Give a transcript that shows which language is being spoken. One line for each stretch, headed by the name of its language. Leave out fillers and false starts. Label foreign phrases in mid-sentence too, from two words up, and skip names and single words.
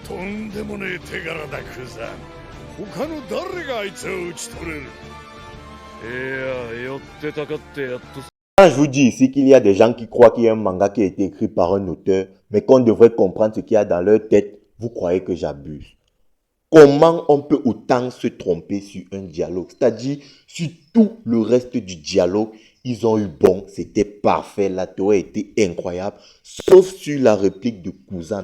Japanese: とんでもねえ手柄だクザン。他の誰があいつを討ち取れる。いや、寄ってたかってやっと。
French: Quand je vous dis ici qu'il y a des gens qui croient qu'il y a un manga qui a été écrit par un auteur, mais qu'on devrait comprendre ce qu'il y a dans leur tête, vous croyez que j'abuse. Comment on peut autant se tromper sur un dialogue? C'est-à-dire, sur tout le reste du dialogue, ils ont eu bon, c'était parfait, la théorie était incroyable, sauf sur la réplique de Kuzan.